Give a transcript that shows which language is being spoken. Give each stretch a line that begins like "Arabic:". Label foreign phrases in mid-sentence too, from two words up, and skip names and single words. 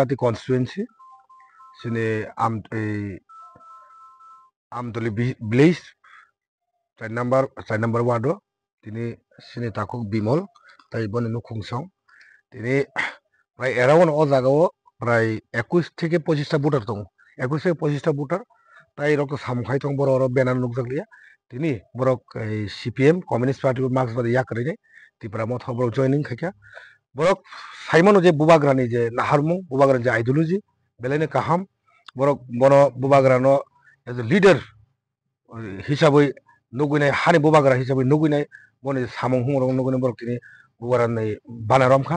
English: the constituency
Kok Borok: sine Amtoli Blaze side number wado tini sini takuk bimol tai bone no khungsong tini prai around o jagao prai
Bangla: 21 থেকে 25টা ভোটার
Kok Borok: tong
Bangla: 21 থেকে 25টা ভোটার
Kok Borok: tai rok samkhai tong boro benar nukjaklia tini borok CPM Communist Party marks bade yakrine tipra mot borok joining khakya borok saimono je bubagrani je naharmu bubagrani je ideology belene kaham borok bono bubagrano
English: as a leader
Kok Borok: hisabai nugunai hani bubagra hisabai nugunai bone samong hungrong nugunai borok tini bubaran nei banaromkha